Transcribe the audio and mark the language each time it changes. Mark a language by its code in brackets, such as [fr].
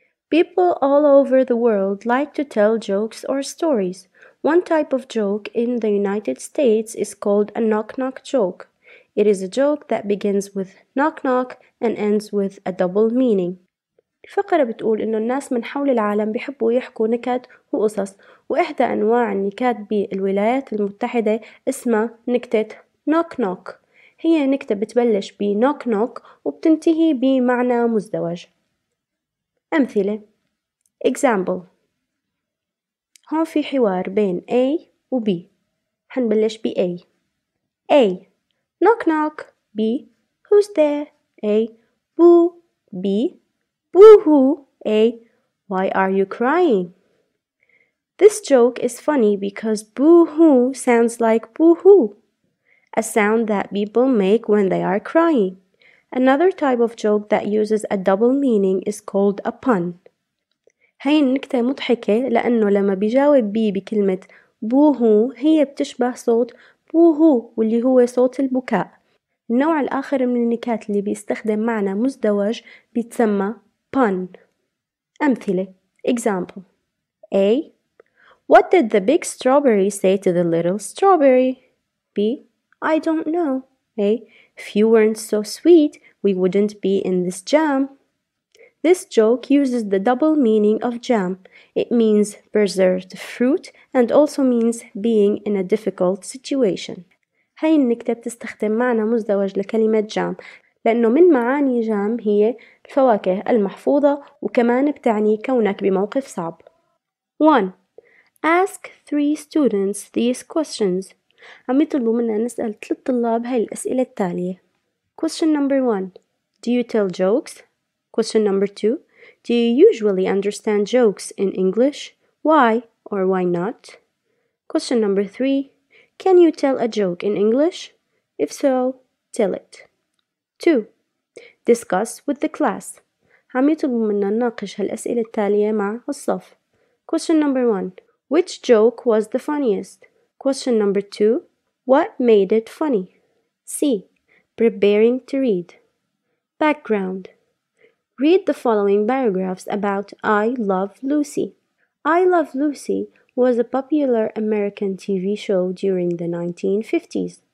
[en] People all over the world like to tell jokes or stories. One type of joke in the United States is called a knock-knock joke. It is a joke that begins with knock-knock and ends with a double meaning. [ar] الفقرة بتقول إنه الناس من حول العالم بيحبوا يحكوا نكت وقصص، وإحدى أنواع النكات بالولايات المتحدة اسمها نكتة knock knock. هي نكتة بتبلش ب knock knock وبتنتهي بمعنى مزدوج. أمثلة. [en] Example. [ar] هون في حوار بين A و B. حنبلش ب [en] A. A. Knock knock. B. Who's there? A. Boo. B. Boo-hoo. A. Why are you crying? This joke is funny because boo-hoo sounds like boo-hoo, a sound that people make when they are crying. Another type of joke that uses a double meaning is called a pun. [ar] هاي النكتة مضحكة لأنه لما بيجاوب بي بكلمة بوهو هي بتشبه صوت بوهو واللي هو صوت البكاء. النوع الآخر من النكات اللي بيستخدم معنى مزدوج بيتسمى pun. أمثلة. [en] Example. A. What did the big strawberry say to the little strawberry? B. I don't know. A. If you weren't so sweet, we wouldn't be in this jam. This joke uses the double meaning of jam. It means preserved fruit and also means being in a difficult situation. [ar] هاي النكتة بتستخدم معنى مزدوج لكلمة جام لأنه من معاني جام هي الفواكه المحفوظة وكمان بتعني كونك بموقف صعب. 1. [en] Ask 3 students these questions. [ar] عم يطلبوا منا نسأل 3 طلاب هاي الأسئلة التالية. [en] Question number 1. Do you tell jokes? Question number 2. Do you usually understand jokes in English? Why or why not? Question number 3. Can you tell a joke in English? If so, tell it. 2. Discuss with the class. [ar] عم يطلبوا منا نناقش هالأسئلة التالية مع الصف. [en] Question number 1. Which joke was the funniest? Question number 2. What made it funny? C. Preparing to read. Background. Read the following paragraphs about I Love Lucy. I Love Lucy was a popular American TV show during the 1950s.